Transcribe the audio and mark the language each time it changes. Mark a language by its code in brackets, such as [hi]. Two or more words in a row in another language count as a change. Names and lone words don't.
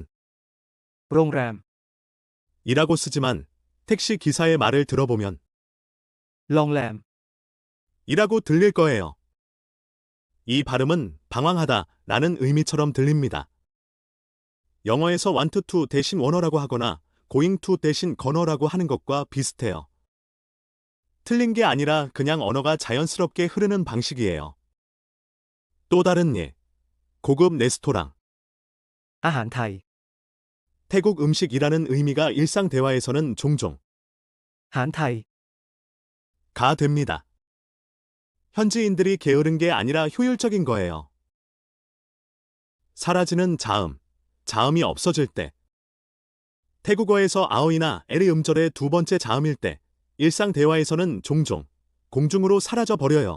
[th] โรงแรม [ko] 이라고 쓰지만 택시 기사의 말을 들어보면 [th] โรงแรม [ko] 이라고 들릴 거예요. 이 발음은 방황하다 라는 의미처럼 들립니다. 영어에서 [en] want to [ko] 대신 wanna라고 하거나 [en] going to [ko] 대신 gonna라고 하는 것과 비슷해요. 틀린 게 아니라 그냥 언어가 자연스럽게 흐르는 방식이에요. 또 다른 예. 고급 레스토랑. [th] อาหารไทย [ko] 태국 음식이라는 의미가 일상 대화에서는 종종 [th] หารไทย [ko] 가 됩니다. 현지인들이 게으른 게 아니라 효율적인 거예요. 사라지는 자음, 자음이 없어질 때. 태국어에서 아오이나 에리 음절의 두 번째 자음일 때, 일상 대화에서는 종종 공중으로 사라져 버려요.